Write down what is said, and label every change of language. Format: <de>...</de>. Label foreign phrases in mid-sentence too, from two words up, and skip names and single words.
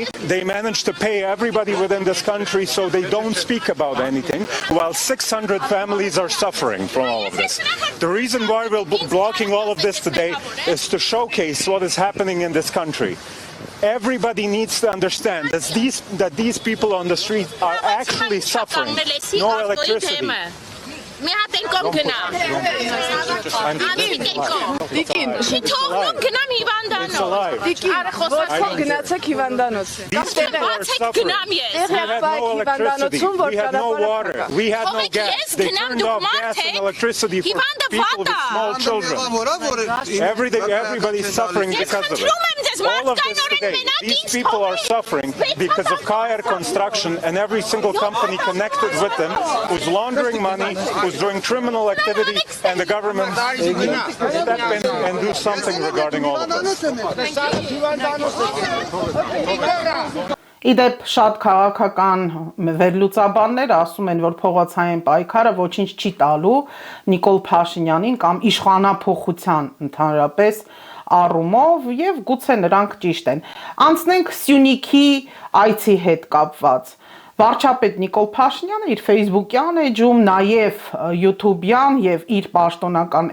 <en>They managed to pay everybody within this country so they don't speak about anything, while 600 families are suffering from all of this. The reason why we're blocking all of this today is to showcase what is happening in this country. Everybody needs to understand that these people on the street are actually suffering. No electricity.</en> <hy>Մի հատ ենքով գնամ։ Տիկին, Թողնում գնամ հիվանդանոց։ Տիկին, ո՞ց գնացեք հիվանդանոց։ Բացեք գնամ ես։</hy> <en>We had no electricity. We had no water. We had no gas. They turned off gas and electricity for people with small children. Everybody's suffering because of it. All of this today, these people are suffering because of Kayer Construction and every single company connected with them who's laundering money, who's doing criminal activity, and the government needs to step in and do something regarding all of this.</en> <hy>Իդեպ շատ քաղաքական վերլուծաբաններ ասում են, որ փողոցային պայքարը ոչինչ չի տալու Նիկոլ Փաշինյանին կամ իշխանափոխության ընդհանրապես առումով եւ գուցե նրանք ճիշտ են։ Անցնենք Սյունիքի այցի հետ կապված։ Վարչապետ Նիկոլ Փաշինյանը իր Facebook-յան էջում, նաև YouTube-յան եւ իր պաշտոնական</hy>